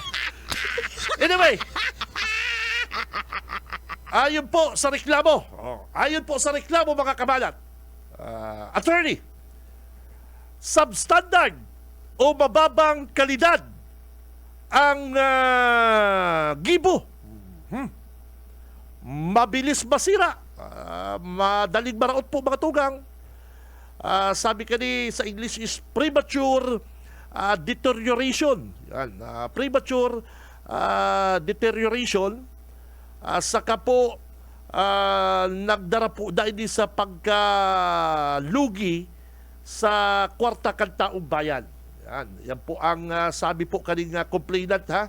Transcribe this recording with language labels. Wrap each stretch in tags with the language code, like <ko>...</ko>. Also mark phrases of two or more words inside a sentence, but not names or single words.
<bik>Anyway, ayon po sa reklamo, mga kabalat, attorney, substandard o mababang kalidad ang gibo. Mabilis masira. Madaling maraot po mga tugang. Sabi kani sa English</bik> <en>is premature deterioration. Yan, premature deterioration.</en> <bik>Saka po nagdara po dahil sa pagkalugi sa kwarta kan taong bayan. Yan po ang sabi po kaning complainant ha.</bik>